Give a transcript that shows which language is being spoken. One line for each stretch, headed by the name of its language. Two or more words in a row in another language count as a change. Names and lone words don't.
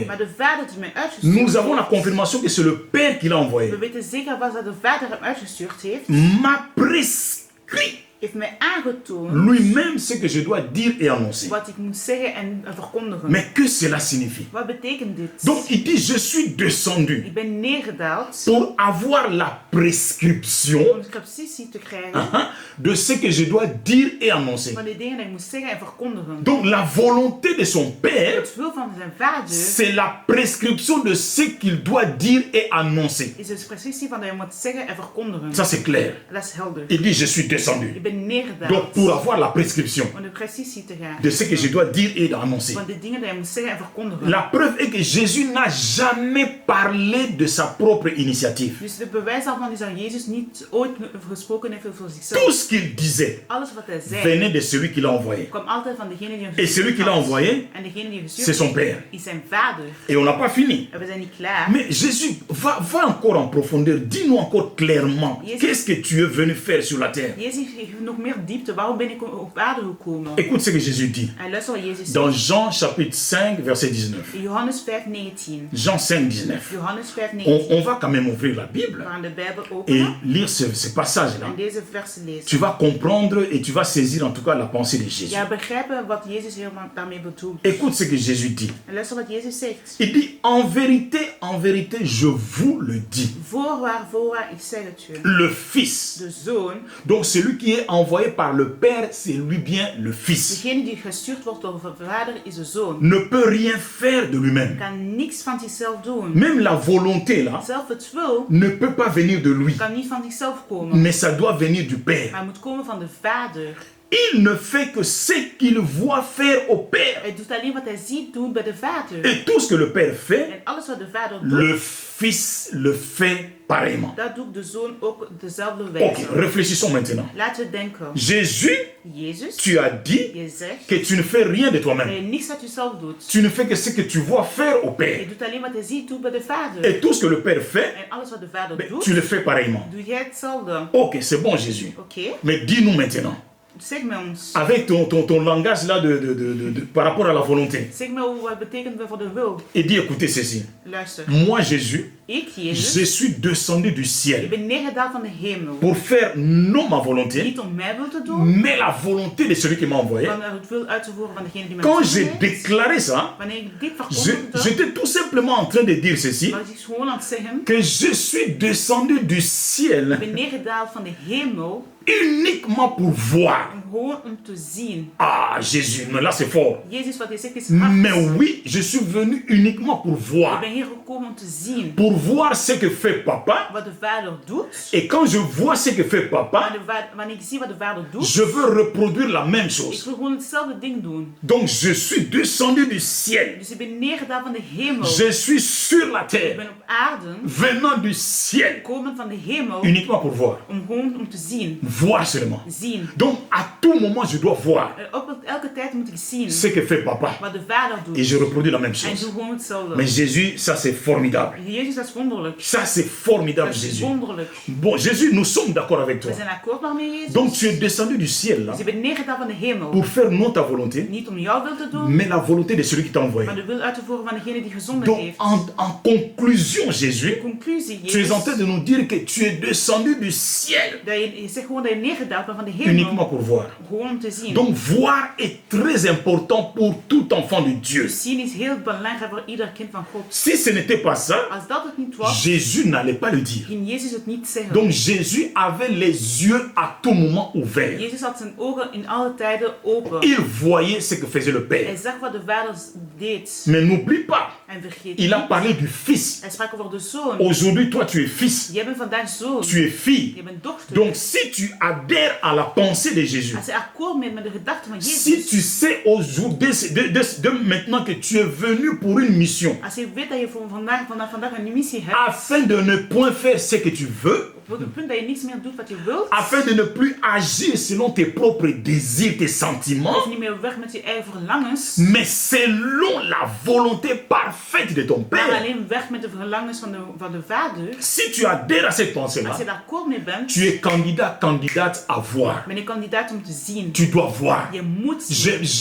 Dutch: maar de vader die mij uitgestuurd
French: Nous avons la
Dutch: heeft.
French: confirmation que c'est le Père qui l'a envoyé.
Dutch: We weten zeker wat dat de vader hem uitgestuurd heeft.
French: M'a prescrit
Dutch: Heeft mij aangetoond
French: lui-même ce que je dois dire et annoncer.
Dutch: wat ik moet zeggen en verkondigen.
French: Mais que cela signifie?
Dutch: Wat betekent dit?
French: Donc il dit, je suis descendu
Dutch: Ik ben neergedaald
French: pour avoir la prescription
Dutch: om precies te krijgen
French: de ce que je dois dire et annoncer.
Dutch: van de dingen die ik moet zeggen en verkondigen.
French: Donc la volonté de son Père,
Dutch: Het wil van zijn vader
French: c'est la prescription de ce qu'il doit dire et annoncer.
Dutch: is de prescriptie van dat je moet zeggen en verkondigen.
French: Ça c'est clair.
Dutch: Dat is helder.
French: Il dit, je suis descendu.
Dutch: Ik ben neergedaald
French: Donc pour avoir la prescription
Dutch: om de precisie te gaan.
French: de ce que je dois dire et annoncer.
Dutch: Van de dingen die je moet zeggen en verkondigen.
French: La preuve est que Jésus n'a jamais parlé de sa propre initiative.
Dutch: Dus de bewijs daarvan is dat Jezus niet ooit gesproken heeft over zichzelf.
French: Tout ce qu'il disait
Dutch: Alles wat hij zei
French: venait de celui qui l'a envoyé.
Dutch: kwam altijd van degene die hem
French: Et celui qui l'a
Dutch: had.
French: envoyé,
Dutch: En degene die
French: c'est
Dutch: gestuurd
French: son
Dutch: heeft,
French: Père.
Dutch: is zijn vader.
French: Et on n'a pas fini.
Dutch: En we zijn niet klaar.
French: Mais Jésus, va encore en profondeur. Dis-nous encore clairement, Jésus- qu'est-ce que tu es venu faire sur la terre?
Dutch: Jezus heeft nog meer diepte. Waarom ben ik op aarde gekomen?
French: Écoute ce que Jésus dit.
Dutch: En luister wat Jezus
French: Dans
Dutch: zegt.
French: Jean chapitre 5, verset 19.
Dutch: In Johannes 5, 19.
French: Jean 5, 19.
Dutch: Johannes 5, 19.
French: On va quand même ouvrir la
Dutch: We
French: Bible
Dutch: gaan de Bijbel
French: et
Dutch: openen
French: lire ce passage-là.
Dutch: en deze versen lezen.
French: Tu vas comprendre et tu vas saisir en tout cas la pensée de Jésus.
Dutch: Ja, begrijpen wat Jezus helemaal daarmee bedoelt.
French: Écoute ce que Jésus dit.
Dutch: En luister wat Jezus zegt.
French: Il dit, en vérité, je vous le dis.
Dutch: Voorwaar, ik zeg het je.
French: Le Fils,
Dutch: De Zoon,
French: donc celui qui est envoyé par le Père, c'est lui bien le Fils,
Dutch: degene die gestuurd wordt door de Vader, is de Zoon.
French: ne peut rien faire de lui-même.
Dutch: Kan niks van zichzelf doen.
French: Même la volonté là
Dutch: Zelf het wil,
French: ne peut pas venir de lui,
Dutch: kan niet van zichzelf komen.
French: mais ça doit venir du Père.
Dutch: Maar moet komen van de Vader.
French: Il ne fait que ce qu'il voit faire au Père.
Dutch: Hij doet alleen wat hij ziet doen bij de Vader.
French: Et tout ce que le Père fait,
Dutch: En alles wat de Vader doet,
French: le Fils le fait pareillement.
Dutch: dat doet de Zoon ook op dezelfde
French: Ok,
Dutch: wijze.
French: réfléchissons maintenant.
Dutch: Laten we denken.
French: Jésus,
Dutch: Jezus,
French: tu as dit
Dutch: je zegt
French: que tu ne fais rien de
Dutch: dat
French: toi-même.
Dutch: je niks uit jezelf doet.
French: Tu ne fais que ce que tu vois faire au
Dutch: Je
French: Père.
Dutch: doet alleen wat hij ziet doen bij de Vader.
French: Et tout ce que le Père fait,
Dutch: En alles wat de Vader ben, doet,
French: tu le fais pareillement.
Dutch: doe jij hetzelfde.
French: Ok, c'est bon Jésus.
Dutch: Oké?
French: Mais dis-nous maintenant,
Dutch: Zeg me ons.
French: avec ton langage là par rapport à la volonté.
Dutch: Zeg me wat betekent voor de wil.
French: Et dis, écoutez ceci.
Dutch: Luister.
French: Moi Jésus,
Dutch: ik,
French: je
Dutch: Jezus,
French: suis descendu du
Dutch: ik
French: ciel
Dutch: ben neergedaald van de hemel.
French: pour faire non ma volonté,
Dutch: Niet om mijn wil te doen,
French: mais la volonté de celui qui m'a envoyé.
Dutch: maar het wil uit te voeren van degene die mij
French: Quand
Dutch: gezonden
French: j'ai
Dutch: heeft.
French: déclaré ça,
Dutch: Wanneer ik dit verkondigde,
French: j'étais tout simplement en train de dire ceci,
Dutch: was ik gewoon aan het zeggen,
French: que je suis descendu du
Dutch: ik
French: ciel
Dutch: ben neergedaald van de hemel,
French: uniquement pour voir.
Dutch: gewoon om te zien.
French: Ah, Jésus, mais là c'est fort.
Dutch: Jezus, wat hij zegt is hard.
French: Mais oui, je suis venu uniquement pour
Dutch: Ik
French: voir.
Dutch: ben hier gekomen om te zien
French: Pour voir ce que fait papa.
Dutch: wat de vader doet.
French: Et quand je vois ce que fait papa,
Dutch: Wanneer ik zie wat de vader doet,
French: je veux reproduire la même
Dutch: ik
French: chose.
Dutch: wil gewoon hetzelfde ding doen.
French: Donc je suis descendu du ciel.
Dutch: Dus ik ben neergedaald van de hemel.
French: Je suis sur la
Dutch: Ik
French: terre,
Dutch: ben op aarde,
French: venant du ciel,
Dutch: komen van de hemel,
French: uniquement pour voir.
Dutch: om gewoon om te zien.
French: Voir seulement.
Dutch: Zien.
French: Donc à tout moment, je dois voir
Dutch: Op elke tijd moet ik zien
French: ce que fait papa.
Dutch: wat de vader
French: Et
Dutch: doet.
French: je reproduis la même
Dutch: En ik
French: chose.
Dutch: doe gewoon hetzelfde.
French: Mais Jésus, ça c'est formidable.
Dutch: Jezus, dat is wonderlijk.
French: Ça c'est formidable,
Dutch: Dat is
French: Jésus.
Dutch: wonderlijk.
French: Bon, Jésus, nous sommes d'accord avec toi.
Dutch: We zijn akkoord daarmee, Jezus.
French: Donc tu es descendu du ciel là
Dutch: Dus je bent neergedaald van de hemel.
French: pour faire non ta volonté,
Dutch: Niet om jouw wil te doen,
French: mais la volonté de celui qui t'a envoyé.
Dutch: maar de wil uit te voeren van degene die gezonden
French: Donc
Dutch: heeft.
French: en conclusion, Jésus,
Dutch: Conclusie,
French: tu es en
Dutch: Jezus,
French: train de nous dire que tu es descendu du ciel
Dutch: dat je zegt gewoon dat je neergedaald bent van de hemel.
French: uniquement pour voir.
Dutch: Gewoon om te zien.
French: Donc voir est très important pour tout enfant de Dieu.
Dutch: Dus zien is heel belangrijk voor ieder kind van God.
French: Si ce n'était pas ça,
Dutch: Als dat het niet was,
French: Jésus n'allait pas le dire.
Dutch: ging Jezus het niet zeggen.
French: Donc Jésus avait les yeux à tout moment ouverts.
Dutch: Jezus had zijn ogen in alle tijden open.
French: Il voyait ce que faisait le
Dutch: Hij
French: Père.
Dutch: zag wat de vader deed.
French: Mais n'oublie pas,
Dutch: En vergeet
French: il a
Dutch: niet.
French: parlé du Fils.
Dutch: Hij sprak over de zoon.
French: Aujourd'hui, toi, tu es fils,
Dutch: Jij bent vandaag zoon.
French: tu es fille.
Dutch: Je bent dochter.
French: Donc si tu adhères à la pensée de Jésus,
Dutch: Als je akkoord bent met de gedachten van
French: si
Dutch: Jezus.
French: tu sais aujourd'hui, de maintenant que tu es venu pour une mission,
Dutch: Als je weet dat je voor vandaag een missie hebt.
French: afin de ne point faire ce que tu veux,
Dutch: Op het punt dat je niets meer doet wat je wilt.
French: afin de ne plus agir selon tes propres désirs, tes
Dutch: Of
French: sentiments,
Dutch: niet meer weg met je eigen verlangens.
French: mais selon la volonté parfaite de ton
Dutch: Maar
French: Père.
Dutch: alleen weg met de verlangens van de vader.
French: Si tu adhères à cette pensée-là,
Dutch: Als je daar akkoord mee bent.
French: tu es candidat, candidate à voir.
Dutch: Ben je kandidaat om te zien.
French: Tu dois voir.
Dutch: Je moet zien.